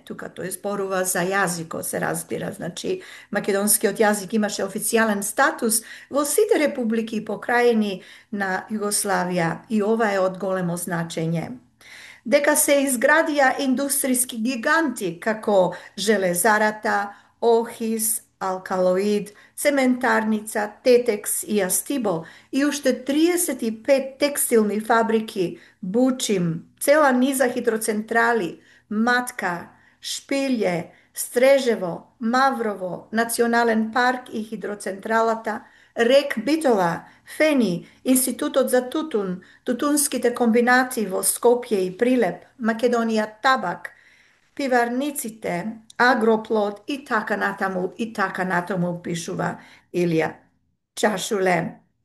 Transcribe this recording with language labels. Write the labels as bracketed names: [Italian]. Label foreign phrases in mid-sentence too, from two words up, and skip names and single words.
[Macedonian] Тука тој зборува за јазикот, се разбира. Значи, македонскиот јазик имаше официјален статус во сите републики и покрајни на Југославија и ова е од големо значење. Дека се изградија индустријски гиганти како Железарата, Охис, Алкалоид, цементарница, Тетекс и Астибо и уште 35 текстилни фабрики, Бучим, цела низа хидроцентрали, Матка, Шпиље, Стрежево, Маврово, Национален парк и хидроцентралата, РЕК Битола, Фени, Институтот за тутун, тутунските комбинати во Скопје и Прилеп, Македонија табак, пиварниците, агроплод и така натаму пишува Илија Чашуле.